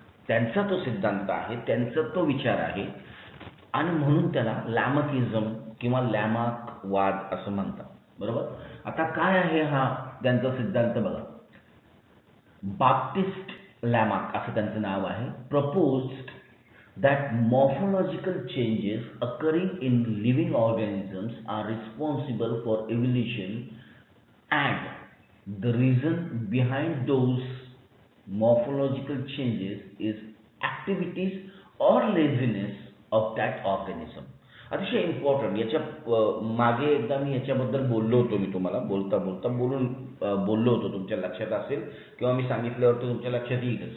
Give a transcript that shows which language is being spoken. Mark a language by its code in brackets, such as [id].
[mr] त्यांचा तो सिद्धांत आहे, त्यांचा तो विचार आहे आणि म्हणून त्याला लॅमार्किझम किंवा लॅमार्क वाद असं म्हणतात, बरोबर. आता काय आहे हा त्यांचा सिद्धांत बघा. बाप्टिस्ट लॅमार्क असं त्यांचं नाव आहे. [en] Proposed that morphological changes occurring in living organisms are responsible for evolution, and the reason behind those morphological changes is activities or laziness of that organism. [mr] अतिशय इम्पॉर्टंट. याच्या मागे एकदा मी याच्याबद्दल बोललो होतो, मी तुम्हाला बोलता बोलता बोललो होतो, तुमच्या लक्षात असेल किंवा मी सांगितल्यावर तर तुमच्या लक्षात येईलच.